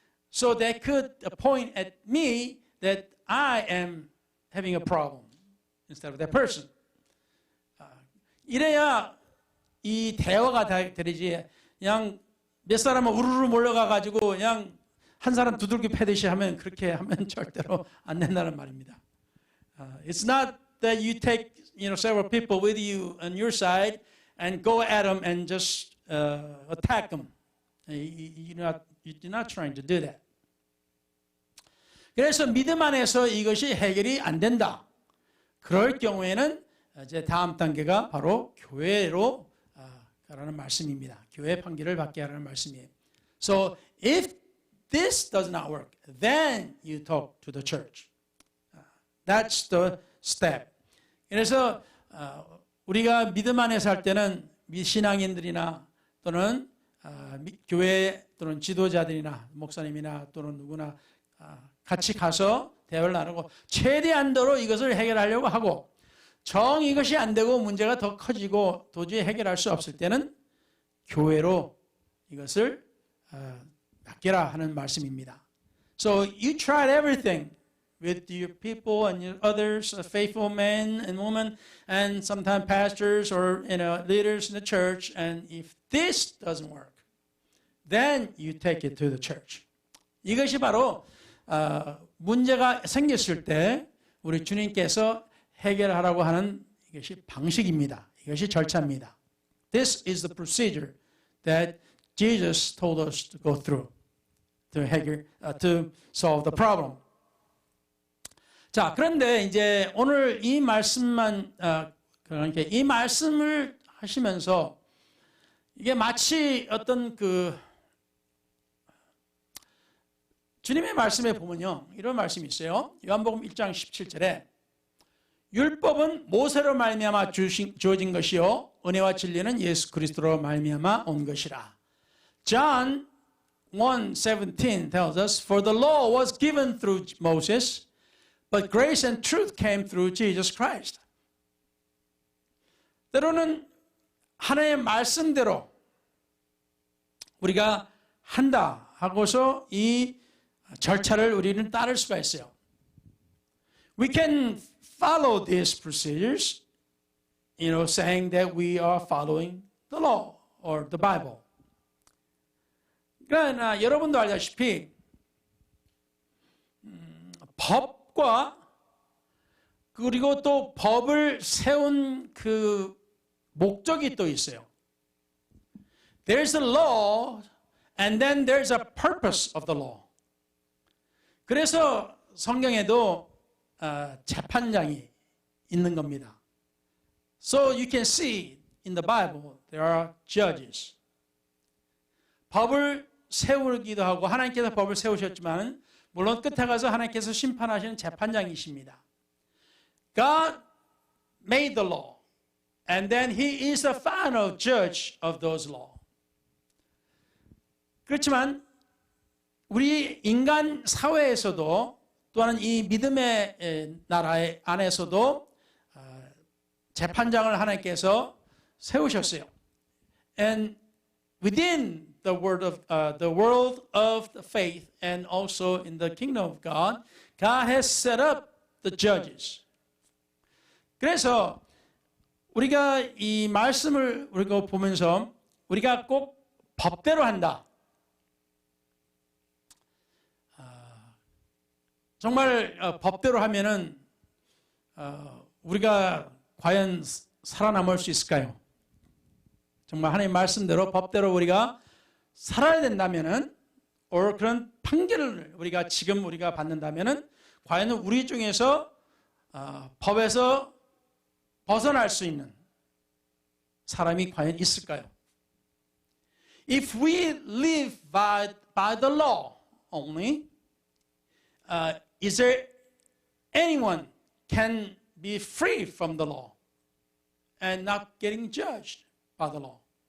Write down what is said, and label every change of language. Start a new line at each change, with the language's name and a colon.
English: So they could point at me that I am having a problem instead of that person.
Korean: 이래야 이 대화가 되지. 그냥 몇 사람은 우르르 몰려가 가지고 그냥 한 사람 두들겨 패듯이 하면 그렇게 하면 절대로 안 된다는 말입니다.
English: It's not that you take several people with you on your side and go at them and just attack them. You're not trying to do that.
Korean: 그래서 믿음 안에서 이것이 해결이 안 된다. 그럴 경우에는 이제 다음 단계가 바로 교회로 가라는 말씀입니다. 교회 판결을 받게 하라는 말씀이에요.
English: So if this does not work, then you talk to the church. That's the step. 그래서 우리가 믿음 안에 살 때는 신앙인들이나 또는 교회 또는 지도자들이나 목사님이나 또는 누구나 같이 가서 대화를 나누고 최대한도로 이것을 해결하려고 하고 정 이것이 안 되고 문제가 더 커지고 도저히 해결할 수 없을 때는 교회로 이것을 맡겨라 하는 말씀입니다. So you tried everything with your people and your others, faithful men and women, and sometimes pastors or leaders in the church. And if this doesn't work, then you take it to the church.
Korean: 이것이 바로 문제가 생겼을 때 우리 주님께서 해결하라고 하는 이것이 방식입니다. 이것이 절차입니다.
English: This is the procedure that Jesus told us to go through to solve the problem.
Korean: 자, 그런데 이제 오늘 이 말씀만 그러니까 이 말씀을 하시면서 이게 마치 어떤 주님의 말씀에 보면요. 이런 말씀이 있어요. 요한복음 1장 17절에 율법은 모세로 말미암아 주어진 것이요 은혜와 진리는 예수 그리스도로 말미암아 온 것이라.
English: John 1:17 tells us, For the law was given through Moses, but grace and truth came through Jesus Christ.
Korean: 때로는 하나님의 말씀대로 우리가 한다 하고서 이 절차를 우리는 따를 수가 있어요.
English: We can follow these procedures, saying that we are following the law or the Bible.
Korean: 그러나 여러분도 알다시피 법과 그리고 또 법을 세운 그 목적이 또 있어요.
English: There's a law and then there's a purpose of the law.
Korean: 그래서 성경에도 재판장이 있는 겁니다.
English: So you can see in the Bible there are judges.
Korean: 법을 세우기도 하고 하나님께서 법을 세우셨지만 물론 끝에 가서 하나님께서 심판하시는 재판장이십니다.
English: God made the law and then He is the final judge of those law.
Korean: 그렇지만 우리 인간 사회에서도 또한 이 믿음의 나라의 안에서도 재판장을 하나님께서 세우셨어요.
English: And within the world of the faith and also in the kingdom of God, God has set up the judges.
Korean: 그래서 우리가 이 말씀을 우리가 보면서 우리가 꼭 법대로 한다. 정말 법대로 하면은 우리가 과연 살아남을 수 있을까요? 정말 하나님 말씀대로 법대로 우리가 살아야 된다면은 그런 판결을 지금 우리가 받는다면은 과연 우리 중에서 법에서 벗어날 수 있는 사람이 과연 있을까요?
English: If we live by the law only, is there anyone can be free from the law and not getting judged by the law?